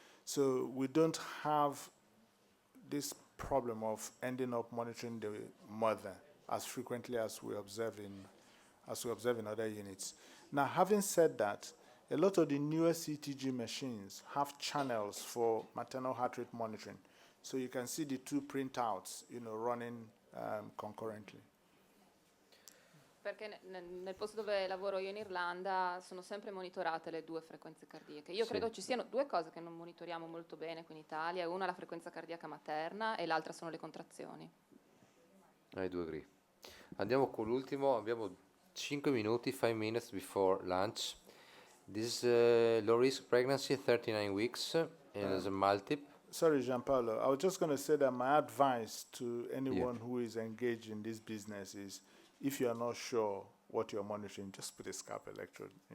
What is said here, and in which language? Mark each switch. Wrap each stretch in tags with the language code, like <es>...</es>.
<en>So we don't have this problem of ending up monitoring the mother as frequently as we observe in other units. Now, having said that, a lot of the newer CTG machines have channels for maternal heart rate monitoring. So you can see the two printouts, running concurrently.</en> <it>Perché nel posto dove lavoro io in Irlanda sono sempre monitorate le due frequenze cardiache. Io credo ci siano due cose che non monitoriamo molto bene qui in Italia. Una è la frequenza cardiaca materna e l'altra sono le contrazioni.</it> <en>I do agree.</en> <it>Andiamo con l'ultimo, abbiamo 5 minuti,</it> <en>5 minutes before lunch. This low risk pregnancy, 39 weeks, and is a multiple. Sorry, Gianpaolo. I was just going to say that my advice to anyone who is engaged in this business is, if you are not sure what you're monitoring, just put a scalp electrode.</en>